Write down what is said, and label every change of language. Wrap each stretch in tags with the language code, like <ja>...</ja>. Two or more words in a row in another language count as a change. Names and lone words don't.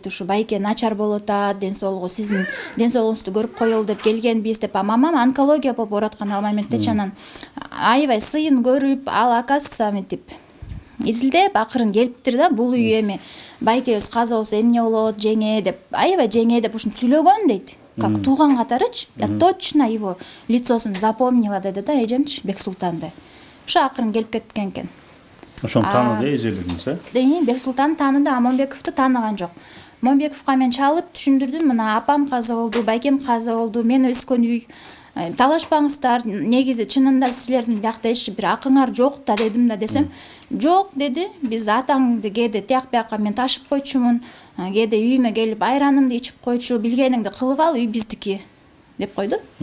<ky>Ушу байке начар болуп атат, ден соолугу сиздин ден соолугуңузду көрүп коелу деп келгенбиз деп. Мамам онкология болуп оораткан ал моментте, анан аябай сыйын көрүп, ал оказывается мынтип изилдеп акырын келиптир да, бул үй эми байкебиз каза болсо эмне болот, жеңе деп, аябай жеңе деп ушинтип сүйлөгөн дейт. Как тууган катарычы,</ky> <ru>я точно его лицосун запомнила</ru> <ky>деди да эжемчи,</ky> <ru>Бексултанды.</ru> <ky>Ошо акырын келип кеткен экен. Ошону тааныды эжелериңиз, Бексултан тааныды, а Момбековду тааныган жок. Момбековго мен чалып түшүндүрдүм, мына апам каза болду, байкем каза болду, мен өскөн үй, талашпаңыздар, негизи чынында силердин биякта эч бир акыңар жок да дедим да, десем, жок деди, биз атаңды кээде тияк бияка мен ташып койчумун, кээде үйүмө келип айранымды ичип койчу, билгениңди кылып ал, үй биздики деп койду.</ky>